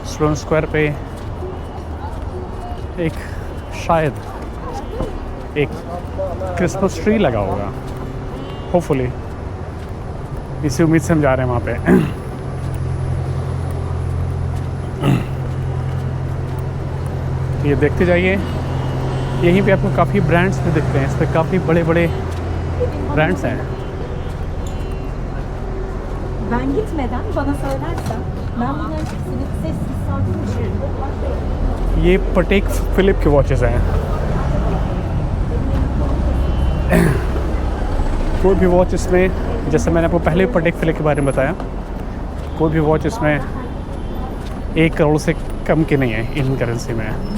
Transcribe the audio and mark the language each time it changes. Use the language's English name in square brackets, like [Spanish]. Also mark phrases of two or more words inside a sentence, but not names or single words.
[Hindi] स्लोन स्क्वायर पे एक शायद एक [English] Christmas tree [Hindi] लगा होगा, होपफुली। इसी उम्मीद से हम जा रहे हैं वहाँ पे। तो ये देखते जाइए, यहीं पे आपको काफ़ी ब्रांड्स भी दिखते हैं। इस पर काफ़ी बड़े बड़े ब्रांड्स हैं। [Turkish] Ben gitmeden bana söylersen ben bunların hepsini sessiz sakin düşürürüm. [Hindi] ये पटेक फिलिप के वॉचेस हैं। कोई भी वॉच इसमें, जैसे मैंने आपको पहले पटेक फिलिप के बारे में बताया, कोई भी वॉच इसमें 1 करोड़ से कम की नहीं है [English] Indian currency [Hindi] में।